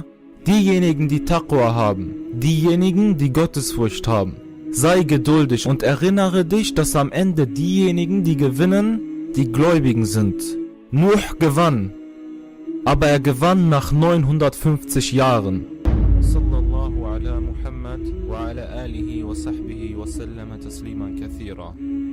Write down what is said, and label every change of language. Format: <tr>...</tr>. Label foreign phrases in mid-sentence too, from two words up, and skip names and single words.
<de>Diejenigen, die Taqwa haben, diejenigen, die Gottesfurcht haben. Sei geduldig und erinnere dich, dass am Ende diejenigen, die gewinnen, die Gläubigen sind. Nuh gewann, aber er gewann nach 950 Jahren.</de> <ar>صلى الله على محمد وعلى آله وصحبه وسلم تسليما كثيرا.</ar>